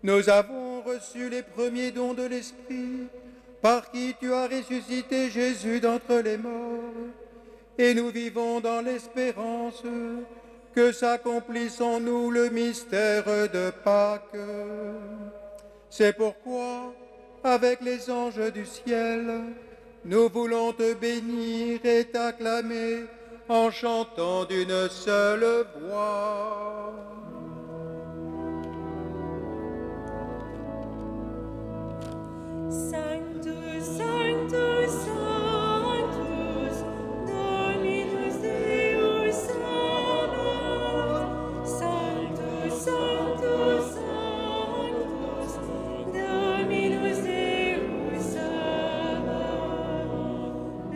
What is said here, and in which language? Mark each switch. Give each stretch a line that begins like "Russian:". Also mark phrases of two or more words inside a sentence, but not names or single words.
French: Nous avons reçu les premiers dons de l'Esprit, par qui tu as ressuscité Jésus d'entre les morts, et nous vivons dans l'espérance que s'accomplisse en nous le mystère de Pâques. C'est pourquoi, avec les anges du ciel, nous voulons te bénir et t'acclamer en chantant d'une seule voix.
Latin: Sanctus, Sanctus, Sanctus, Dominus Deus Sabaoth. Sanctus, Sanctus, Sanctus, Dominus Deus Sabaoth.